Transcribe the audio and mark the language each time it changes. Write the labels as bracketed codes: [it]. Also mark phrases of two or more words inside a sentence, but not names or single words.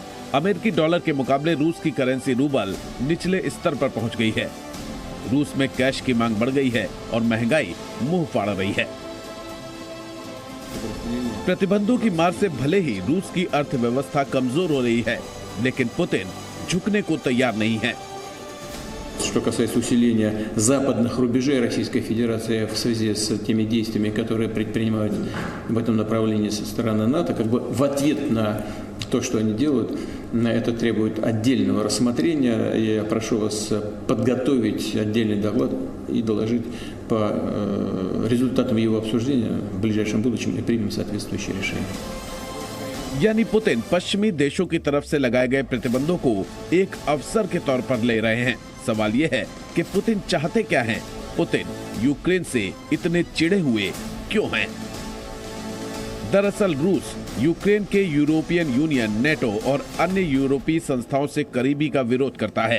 [hi] अमेरिकी डॉलर के मुकाबले रूस की करेंसी रूबल निचले स्तर पर पहुंच गई है। रूस में कैश की मांग बढ़ गई है और महंगाई मुंह फाड़ रही है। प्रतिबंधों की मार से भले ही रूस की अर्थव्यवस्था कमजोर हो रही है, लेकिन पुतिन झुकने को तैयार नहीं है। [ru] Что касается усиления западных рубежей Российской Федерации в связи с теми действиями, которые предпринимают в этом направлении со стороны НАТО, как бы в ответ на то, что они делают, это требует отдельного рассмотрения. Я прошу вас подготовить отдельный доклад и доложить по результатам его обсуждения в ближайшем будущем и примем соответствующие решения. [hi] यानी पुतिन पश्चिमी देशों की तरफ से लगाए गए प्रतिबंधों को एक अवसर के तौर पर ले रहे हैं। सवाल यह है कि पुतिन चाहते क्या हैं? पुतिन यूक्रेन से इतने चिढ़े हुए क्यों हैं? दरअसल रूस यूक्रेन के यूरोपियन यूनियन, नेटो और अन्य यूरोपीय संस्थाओं से करीबी का विरोध करता है।